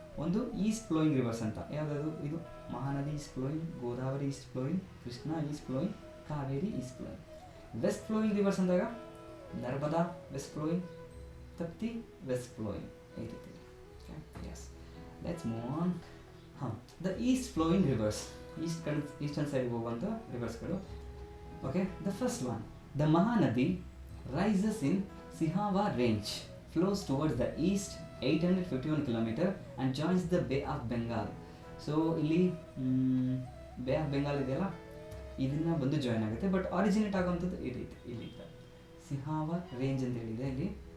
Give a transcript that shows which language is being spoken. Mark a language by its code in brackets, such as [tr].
[kn] ಒಂದು East flowing rivers ಅಂತ, ಯಾವುದಾದ್ರು ಇದು ಮಹಾನದಿ East flowing, Godavari East flowing, Krishna East flowing, Kaveri East flowing. West flowing rivers ಅಂದಾಗ Narmada West flowing, Tapti West flowing, ಈ ರೀತಿ. [en] Yes, let's move on. The east flowing rivers, [kn] eastern side ಹೋಗುವಂಥ ರಿವರ್ಸ್ಗಳು. [en] Okay, the first one, the Mahanadi rises in Sihawa range, flows towards the east 851 km and joins the Bay of Bengal. [kn] So ಇಲ್ಲಿ bay of Bengal ಇದೆಯಲ್ಲ, ಇದನ್ನು ಬಂದು join ಆಗುತ್ತೆ. But originate ಆಗುವಂಥದ್ದು ಈ ರೀತಿ ಇಲ್ಲಿಂದ ಸಿಹಾವಾ ರೇಂಜ್ ಅಂತ ಹೇಳಿದೆ ಇಲ್ಲಿ.